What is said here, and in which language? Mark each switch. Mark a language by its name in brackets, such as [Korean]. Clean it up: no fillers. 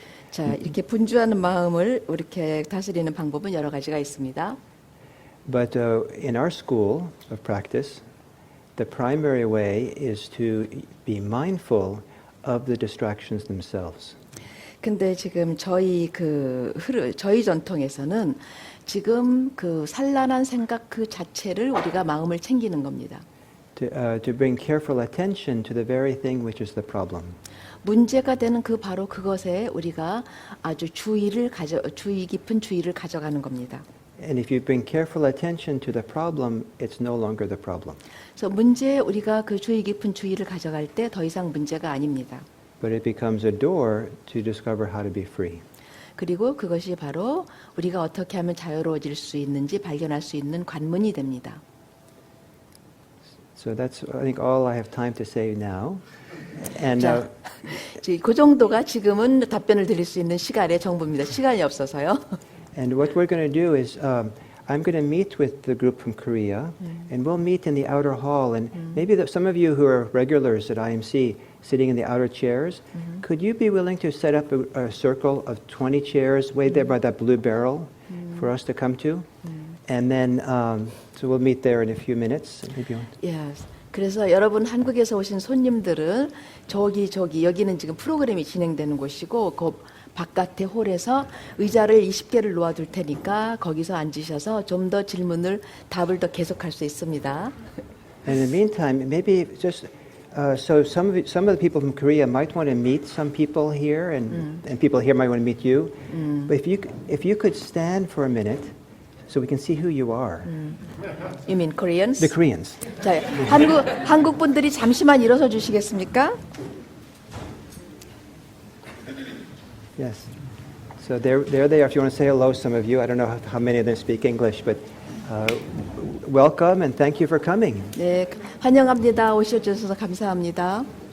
[Korean] 자, 이렇게 분주하는 마음을 이렇게 다스리는 방법은 여러 가지가 있습니다. [English] But in our school of practice, the primary way is to be mindful of the distractions themselves. [Korean] 근데 지금 저희 전통에서는 지금 그 산란한 생각 그 자체를 우리가 마음을 챙기는 겁니다. [English] To bring careful attention to the very thing which is the problem. [Korean] 문제가 되는 바로 그것에 우리가 아주 주의 깊은 주의를 가져가는 겁니다. [English] And if you bring careful attention to the problem, it's no longer the problem. [Korean] 그래서 문제에 우리가 그 주의 깊은 주의를 가져갈 때 더 이상 문제가 아닙니다. [English] But it becomes a door to discover how to be free. [Korean] 그리고 그것이 바로 우리가 어떻게 하면 자유로워질 수 있는지 발견할 수 있는 관문이 됩니다. [English] So that's, I think, all I have time to say now. And [Korean] 자, 그 정도가 지금은 답변을 드릴 수 있는 시간의 정보입니다. 시간이 없어서요. [English] And what we're going to do is, I'm going to meet with the group from Korea, and we'll meet in the outer hall. And maybe some of you who are regulars at IMC, sitting in the outer chairs, could you be willing to set up a circle of 20 chairs way there by that blue barrel for us to come to? And then, so we'll meet there in a few minutes. Maybe Yes. [Korean] 그래서 여러분 한국에서 오신 손님들은 저기 여기는 지금 프로그램이 진행되는 곳이고 그 바깥의 홀에서 의자를 20개를 놓아둘 테니까 거기서 앉으셔서 좀 더 답을 더 계속할 수 있습니다. [English] And in the meantime, maybe just so some of the people from Korea might want to meet some people here, and people here might want to meet you. But if you could stand for a minute, so we can see who you are. You mean Koreans? The Koreans. [Korean] 자, 한국 분들이 잠시만 일어서 주시겠습니까? [English] Yes. So there they are. If you want to say hello, some of you. I don't know how many of them speak English, but welcome and thank you for coming. [Korean] 네, 환영합니다. 오셔주셔서 감사합니다.